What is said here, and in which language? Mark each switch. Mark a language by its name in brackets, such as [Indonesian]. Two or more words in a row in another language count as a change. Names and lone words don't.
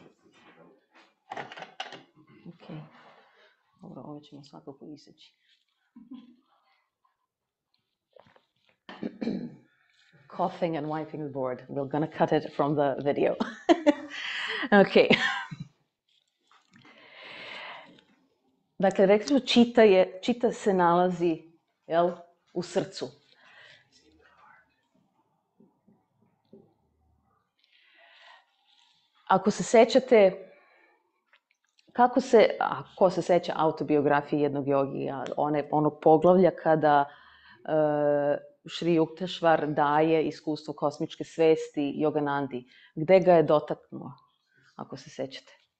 [Serbian] Dobro, ovo ćemo svakako iseći. [English] coughing and wiping the board. We're gonna cut it from the video. Ok. [Serbian] Dakle, rekli smo, čita se nalazi, jel, u srcu. Ako se sećate, ko se seća autobiografije jednog jogija, onog poglavlja kada Šri Yukteswar daje iskustvo kosmičke svesti Yoganandi, gde ga je dotaknuo, ako se sećate?